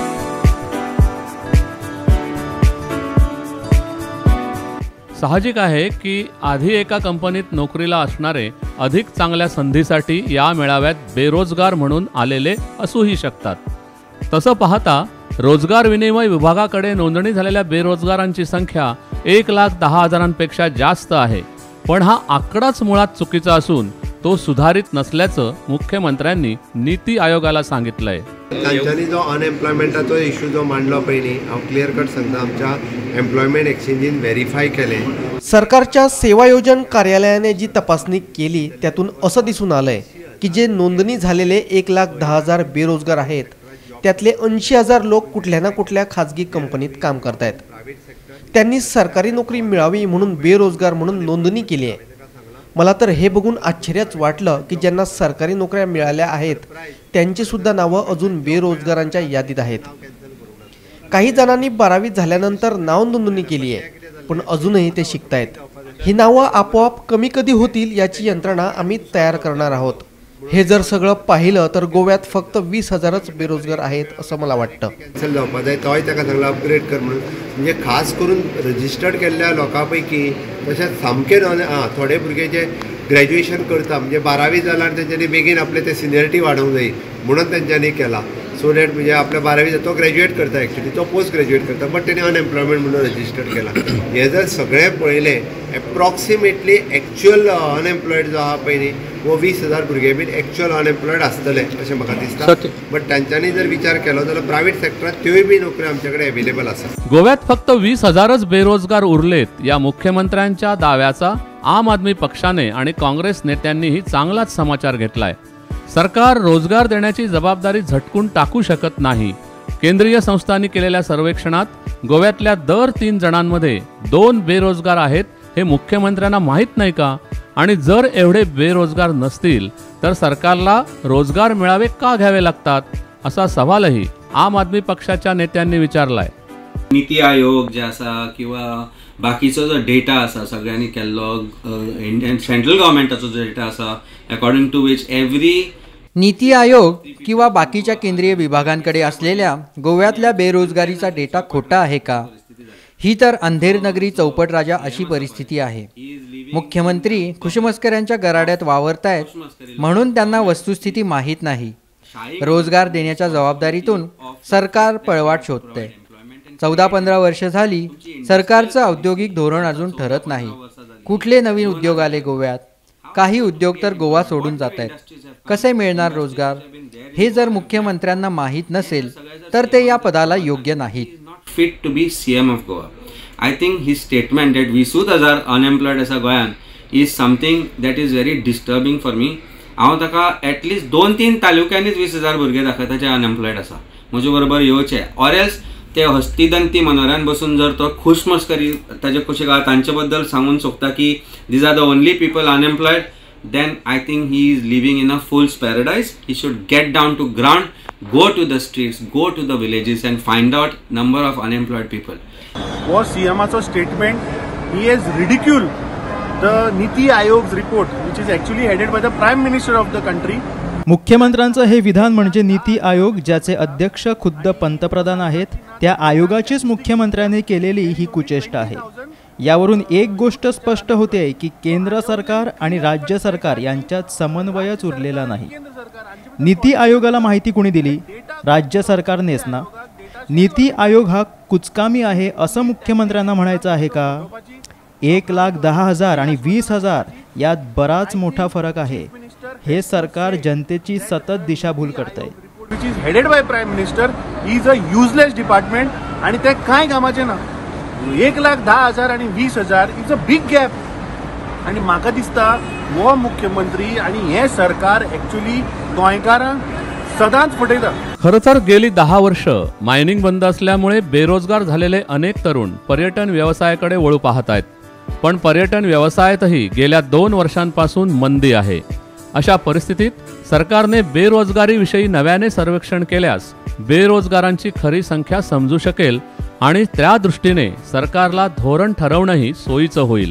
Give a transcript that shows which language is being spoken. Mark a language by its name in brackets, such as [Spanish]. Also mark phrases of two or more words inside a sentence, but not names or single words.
[Marathi] साहजिक आहे की आधी एका कंपनीत नोकरीला असणारे अधिक चांगल्या संधीसाठी या मेळाव्यात बेरोजगार म्हणून आलेले असूही शकतात. तसं पाहता रोजगार विनिमय विभागाकडे नोंदणी झालेल्या बेरोजगारांची संख्या 1,10,000पेक्षा जास्त आहे. पण हा आकडाच मुळात चुकीचा असून तो सुधारित नसल्याचं मुख्यमंत्र्यांनी नीती आयोगाला सांगितलंय. [Konkani] तांच्यांनी जो अनएम्प्लॉयमेंटाचो इश्यू जो मांडलो पळय न्ही, हांव [English] clear cut [Konkani] सांगता, आमच्या एम्प्लॉयमेंट एक्सचेंजीन व्हेरीफाय केलें. [Marathi] सरकारच्या सेवायोजन कार्यालयाने जी तपासणी केली त्यातून असं दिसून आलंय की जे नोंदणी झालेले 1,10,000 बेरोजगार आहेत त्यातले 80,000 लोक कुठल्या ना कुठल्या खाजगी कंपनीत काम करतायत. त्यांनी सरकारी नोकरी मिळावी म्हणून बेरोजगार म्हणून नोंदणी केली आहे. मला तर हे बघून आश्चर्यच वाटलं की ज्यांना सरकारी नोकऱ्या मिळाल्या आहेत त्यांची सुद्धा नावं अजून बेरोजगारांच्या यादीत आहेत. काही जणांनी 12वी झाल्यानंतर नाव नोंदणी केली आहे पण अजूनही ते शिकतायत. ही नावं आपोआप कमी कधी होतील याची यंत्रणा आम्ही तयार करणार आहोत. हे जर सगळं पाहिलं तर गोव्यात फक्त 20,000च बेरोजगार आहेत असं मला वाटतं. [Konkani] कॅन्सल जावपाक जाय, तोय ताका सांगला अपग्रेड कर म्हणून. म्हणजे खास करून रजिस्टर्ड केल्ल्या लोकां पैकी तशेंच सामके थोडे भुरगे जे ग्रॅज्युएशन करता, म्हणजे 12वी जाल्यार तेंच्यांनी बेगीन आपले ते सिनियरिटी वाडोवंक जाय म्हणून तेंच्यांनी केला. [English] so that [Konkani] म्हणजे आपल्या 12वी तो ग्रॅज्युएट करता, एक्चुअली तो पोस्ट ग्रॅज्युएट करता, बट तेणी अनएम्प्लॉयमेंट म्हणून रजिस्टर्ड केला. हे जर सगळें पळयलें [English] approximately actual unemployed [Konkani] जो आहा पळय न्ही, वो 20,000 भुरगे [English] been actual unemployed [Konkani] आसतले अशें म्हाका दिसता. बट तांच्यांनी जर विचार केलो जाल्यार प्रायव्हेट सेक्टरांत त्योय बी नोकऱ्यो आमचे कडेन अवेलेबल आसा. [Marathi] गोव्यात फक्त 20,000च बेरोजगार उरलेत या मुख्यमंत्र्यांच्या दाव्याचा आम आदमी पक्षाने आणि काँग्रेस नेत्यांनीही चांगलाच समाचार घेतलाय. सरकार रोजगार देण्याची जबाबदारी झटकून टाकू शकत नाही. केंद्रीय संस्थांनी केलेल्या सर्वेक्षणात गोव्यातल्या दर 3 जणांमध्ये 2 बेरोजगार आहेत हे मुख्यमंत्र्यांना माहीत नाही का? आणि जर एवढे बेरोजगार नसतील तर सरकारला रोजगार मिळावे का घ्यावे लागतात असा सवालही आम आदमी पक्षाच्या नेत्यांनी विचारलाय. [Konkani] नीती आयोग जे आसा किंवा बाकीचो जो डेटा आसा सगळ्यांनी केल्लो [English] Indian central [Konkani] गव्हर्मेंटाचो जो डेटा आसा [English] according to which every [Marathi] नीती आयोग किंवा बाकीच्या केंद्रीय विभागांकडे असलेल्या गोव्यातल्या बेरोजगारीचा डेटा खोटा आहे का? ही तर [Hindi] अंधेर नगरी चौपट राजा [Marathi] अशी परिस्थिती आहे. मुख्यमंत्री खुशमस्करांच्या गराड्यात वावरतायत म्हणून त्यांना वस्तुस्थिती माहीत नाही. रोजगार देण्याच्या जबाबदारीतून सरकार पळवाट शोधतंय. 14-15 वर्ष झाली सरकारचं औद्योगिक धोरण अजून ठरत नाही. कुठले नवीन उद्योग आले गोव्यात? काही उद्योग तर गोवा सोडून जात आहेत. कसे मिळणार रोजगार? हे जर मुख्यमंत्र्यांना माहीत नसेल तर ते या पदाला योग्य नाहीत. [English] fit to be CM of Goa. I think his statement that 20,000 unemployed as a Goyan is something that is very disturbing for me. [Konkani] हांव ताका एटलीस्ट 2-3 तालुक्यांनीच 20,000 भुरगे दाखयता जे अनएम्प्लॉयड आसा. म्हजे बरोबर येवचे [English] or else [Konkani] ते हस्तिदंती मनोऱ्यान बसून जर तो खुशमस्करी ताजे कुशीक तांचे बद्दल सांगून सोंपता की [English] these are the only people unemployed, then I think he is living in a fool's paradise. He should get down to ground, go to the streets, go to the villages and find out number of unemployed people. Was CM's statement, he has ridiculed the Niti Ayog's report, which is actually headed by the Prime Minister of the country. [Marathi] मुख्यमंत्र्यांचं हे विधान म्हणजे नीती आयोग ज्याचे अध्यक्ष खुद्द पंतप्रधान आहेत त्या आयोगाचीच मुख्यमंत्र्यांनी केलेली ही कुचेष्टा आहे. यावरून एक गोष्ट स्पष्ट होते की केंद्र सरकार आणि राज्य सरकार यांच्यात समन्वयच उरलेला नाही. नीती आयोगाला माहिती कोणी दिली? राज्य सरकारनेच ना. नीती आयोग हा कुचकामी आहे असं मुख्यमंत्र्यांना म्हणायचं आहे का? 1,10,000 आणि 20,000 यात बराच मोठा फरक आहे. हे सरकार जनतेची सतत दिशाभूल करतंय. [English] Which is headed by Prime Minister, he is a useless department [Marathi] आणि ते काय कामाचे ना. [English] 1,10,000 आणि 20,000 is a big gap. [Konkani] आणि म्हाका दिसता हो मुख्यमंत्री आणि हे सरकार ॲक्च्युली गोंयकारांक सदांच फटयता. [Marathi] खरं तर गेली 10 वर्ष मायनिंग बंद असल्यामुळे बेरोजगार झालेले अनेक तरुण पर्यटन व्यवसायाकडे वळू पाहत आहेत. पण पर्यटन व्यवसायातही गेल्या 2 वर्षांपासून मंदी आहे. अशा परिस्थितीत सरकारने बेरोजगारीविषयी नव्याने सर्वेक्षण केल्यास बेरोजगारांची खरी संख्या समजू शकेल आणि त्या दृष्टीने सरकारला धोरण ठरवणंही सोयीचं होईल.